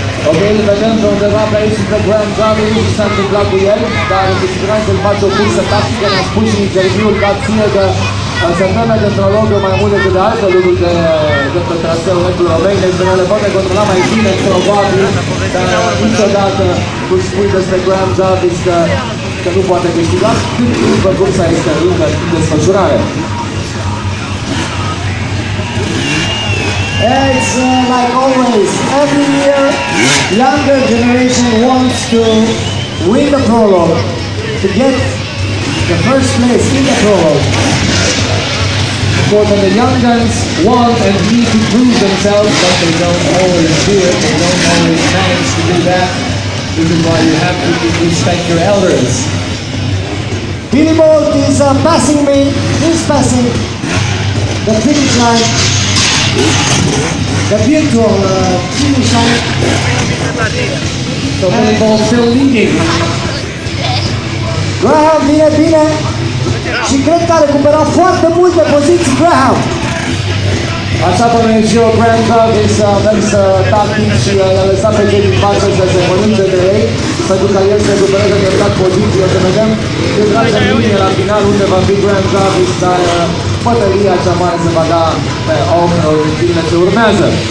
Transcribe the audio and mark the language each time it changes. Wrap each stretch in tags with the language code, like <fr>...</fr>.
<ro>Ok, îl vedem pe undeva pe aici pe Graham Jarvis, nu știu ce s-a întâmplat cu el, dar cu siguranță îl face o cursă tactică, ne-a spus în interviul că ține de se teme de prologă mai mult decât de alte lucruri de pe traseul Red Bull România, deci le poate controla mai bine, probabil, dar niciodată nu spui despre Graham Jarvis că nu poate câștiga, după cursa este încă în desfășurare.</ro> <en>It's like always, every year, younger generation wants to win the prologue, to get the first place in the prologue. For the young guns want and need to prove themselves, but they don't always do it, they don't always manage to do that. This is why you have to respect your elders. Billy Bolt is passing me, he's passing the finish line, the virtual finish line. So Billy Bolt still leading.</en> <ro>Graham vine bine și cred că a recuperat foarte multe poziții Graham. Așa bănuiesc și eu, Graham Jarvis a mers tactic și a lăsat pe cei din față să se mănânce de ei, pentru că el se recuperează treptat poziții. O să vedem ce trage în linie la final unde va fi Graham Jarvis, dar bătălia cea mare se va da pe om în zilele ce urmează.</ro>